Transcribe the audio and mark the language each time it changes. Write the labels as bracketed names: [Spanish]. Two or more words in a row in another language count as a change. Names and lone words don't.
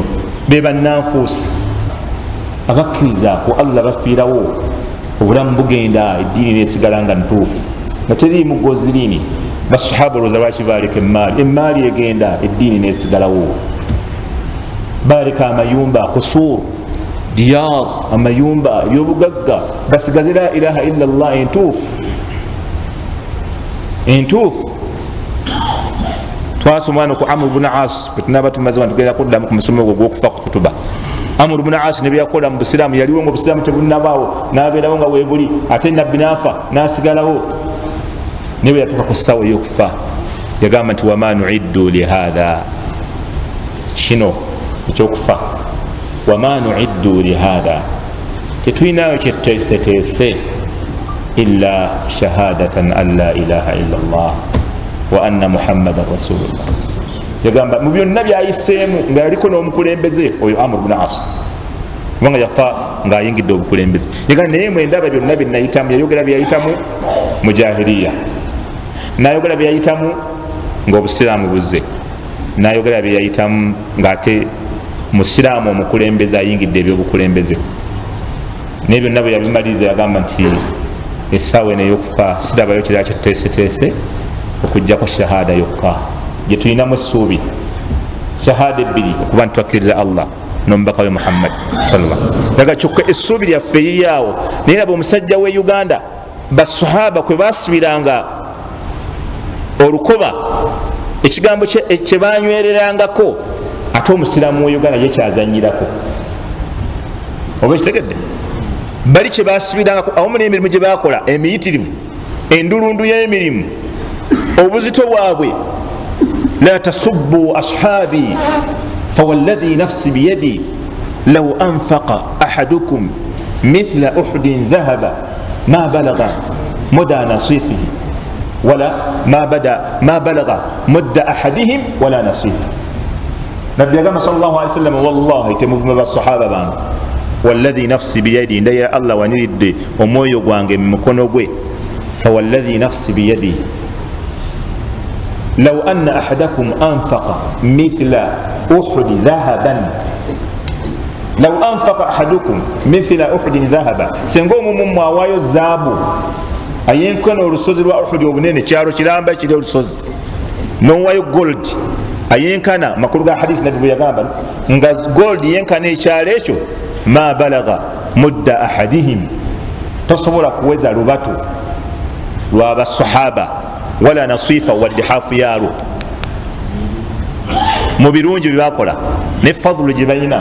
[Ganda] Be bannanfuusi abakkiriza ku Allah bafiirawo, obulamu bugenda, eddiini nesigala nga ntuufu nga teri mugozi liini. Basahaba olowooza lwaki baaleka emmaali egenda, eddiini nesigalawo. Baaleka amayumba, kusur, diyar, amayumba ebyobugagga, basigaze [Arabic] لا إله إلا الله [Ganda] entuufu. Twasoma wano ku Amr ibn As, bwetunaba tumaze wano tugenda kuddamu ku musomo gwe gw'okufa ku kutuba. Amr ibn As ne byakola mu Busiraamu, yaliwo nga Obusiraamu tebunnabaawo, n'abeerawo nga weebuli, ate Nabbi n'afa n'asigalawo. Niwe yatuuka ku ssaawa ey'okufa yagamba nti [Arabic] وما نعد لهذا, [Ganda] kino ekyokufa, [Arabic] وما نعد لهذا, [Ganda] tetulinayo kyetuteeseteese [Arabic] إلا شهادة أن لا إله إلا الله وأن محمدا رسول الله. [Ganda] Yagamba mu byonna byayiseemu nga yaliko n'omukulembeze oyo Amr ibn As, kubanga yafa ng'ayingidde obukulembeze. Yegamba naye mwendaba byonna bye nayitamu, yayogera bye yayitamu mu jahiliya, n'ayogera bye yayitamu ng'obusiraamu buzze, n'ayogera bye yayitamu ng'ate musiraamu omukulembeze ayingidde ebyobukulembeze. Naye byonna bwe yabimaliriza yagamba nti essaawa eno ey'okufa sirabayo kirala kituteeseteese okugjako shahada yokka gye tulinamu essuubi, shahada ebbiri okuba ntitwakkiriza Allah n'omubaka we Muhammad [Arabic] صلى الله عليه وسلم. [Ganda] Daga kyokka essuubi lyaffe liri awo. Naye laba omusajja w'e Uganda basahaba kwe basibiranga olukoba ekigambo kye banywererangako, ate omusiraamu w'e Uganda ye kyazanyirako. Oba ekitegedde bali kye basibirangako awamu n'emirimu gye bakola emiyitirivu, endulundu y'emirimu, obuzito bwabwe. [Arabic] لا تسبوا أصحابي فوالذي نفسي بيده لو أنفق أحدكم مثل أحد ذهبا ما بلغ مد نصيفه ولا ما بلغ مد أحدهم ولا نصيفه. [Ganda] Nabbi agamba [Arabic] صلى الله عليه وسلم, [Ganda] wallahi temuvuma basahaba bange, [Arabic] والذي نفسي بيده, [Ganda] ndayira Allah waniridde omwoyo gwange mu mukono gwe, [Arabic] فوالذي نفسي بيده لو أن أحدكم أنفق مثل أحد ذهبا، لو أنفق أحدكم مثل أحد ذهبا, [Ganda] senga omumu mwawaayo zaabu ayenkana olusozi lwa Uhudi obunene, kyalo kiramba kiri olusozi, n'owaayo gold ayenkana, makulu ga hadisi nabbi bwe yagamba nga gold yenkana ekyalo ekyo, [Arabic] ما بلغ مد أحدهم, [Ganda] tosobola kuweza lubato lwa basahaba [Arabic] ولا نصيفه [Ganda] wadde hafu yaalwo mu birungi byebakola ne fadhulu gye balina.